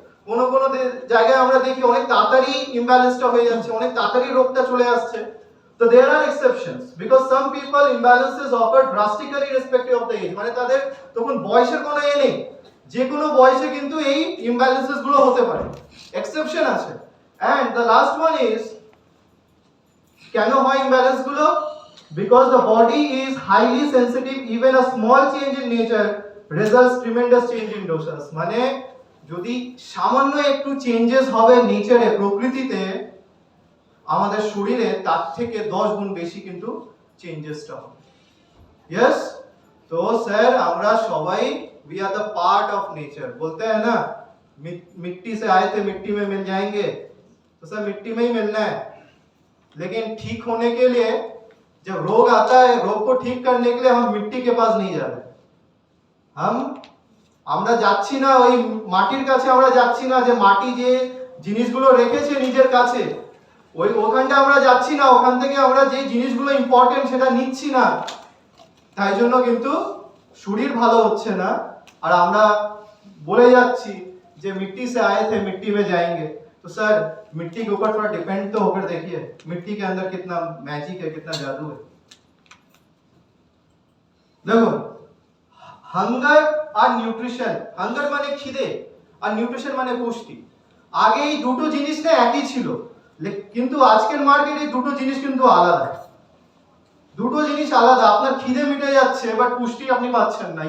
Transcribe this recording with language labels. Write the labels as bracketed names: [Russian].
[Bangla] কোন কোন জায়গায় আমরা দেখি অনেক তাড়াতাড়ি ইমব্যালেন্সটা হয়ে যাচ্ছে, অনেক তাড়াতাড়ি রোগটা চলে আসছে। তো [English] there are exceptions because some people imbalances occur drastically irrespective of the age, [Bangla] মানে তাদের তখন বয়সের কোনো নেই, যে কোনো বয়সে কিন্তু এই ইমব্যালেন্সেস গুলো হতে পারে। এক্সেপশন আছে। [English] and the last one is, [Bangla] কেন হয় ইমব্যালেন্স গুলো? [English] because the body is highly sensitive, even a small change in nature results tremendous change in doses, [Bangla] মানে যদি সামান্য একটু চেঞ্জেস হবে নেচারে, প্রকৃতিতে, আমাদের শরীরে তার থেকে 10 গুণ বেশি কিন্তু চেঞ্জেসটা হবে। [Hindi] यस, [Bangla] তো স্যার আমরা সবাই [English] we are the part of nature, [Hindi] बोलते हैं ना मिट्टी से आए थे मिट्टी में मिल जाएंगे, तो सर मिट्टी में ही मिलना है। लेकिन ठीक होने के लिए जब रोग आता है, रोग को ठीक करने के लिए हम मिट्टी के पास नहीं जा रहे, [Bangla] আমরা যাচ্ছি না ওই মাটির কাছে, আমরা যাচ্ছি না যে মাটি যে জিনিসগুলো রেখেছে নিজের কাছে, ওখানটা আমরা যাচ্ছি না, ওখান থেকে আমরা যে জিনিসগুলো ইম্পর্টেন্ট সেটা নিচ্ছি না। তাই জন্য কিন্তু শরীর ভালো হচ্ছে না, আর আমরা বলে যাচ্ছি যে [Hindi] मिट्टी से आए थे मिट्टी में जाएंगे। तो सर मिट्टी के ऊपर थोड़ा डिपेंड तो होकर देखिए, मिट्टी के अंदर कितना मैजिक है, कितना जादू है। [Bangla] देखो, হাঙ্গার আর নিউট্রিশন, হাঙ্গার মানে খিদে আর নিউট্রিশন মানে পুষ্টি, আগে এই দুটো জিনিস না একই ছিল, কিন্তু আজকের মার্কেটে দুটো জিনিস কিন্তু আলাদা। দুটো জিনিস আলাদা। আপনার খিদে মিটে যাচ্ছে বাট পুষ্টি আপনি পাচ্ছেন না।